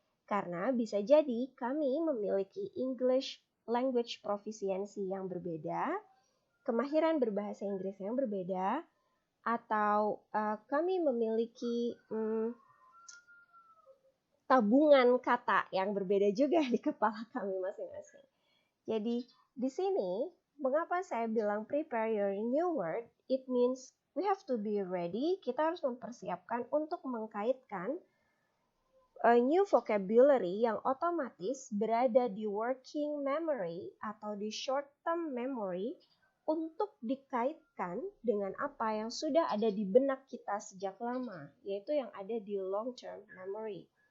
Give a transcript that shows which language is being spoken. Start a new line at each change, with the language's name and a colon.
Indonesian: Karena bisa jadi kami memiliki English language proficiency yang berbeda, kemahiran berbahasa Inggris yang berbeda, atau kami memiliki tabungan kata yang berbeda juga di kepala kami masing-masing. Jadi di sini mengapa saya bilang
English: prepare your new word? It means we have to be ready.
Indonesian: Kita harus mempersiapkan untuk mengkaitkan
English: a new vocabulary
Indonesian: yang otomatis berada di working memory atau di short term memory untuk dikaitkan dengan apa yang sudah ada di benak kita sejak lama, yaitu yang ada di long term memory.